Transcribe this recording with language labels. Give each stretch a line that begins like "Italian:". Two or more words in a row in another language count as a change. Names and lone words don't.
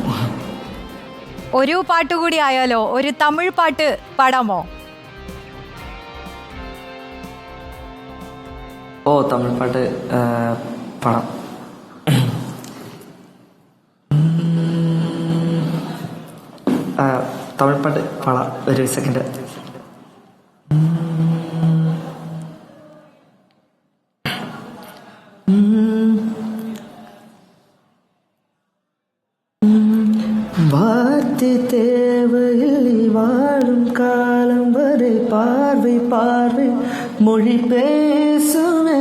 Malayalam: ഒരു പാട്ടുകൂടി ആയാലോ? ഒരു തമിഴ് പാട്ട് പാടാമോ? തമിഴ് പാട്ട് പാടാം. പാട്ട് പാടാം, ഒരു സെക്കൻഡ്.
Tamil: வார்த்தை தேவையில்லை வாழும் காலம் வரை பார்வை பார்வை மொழி பேசுமே.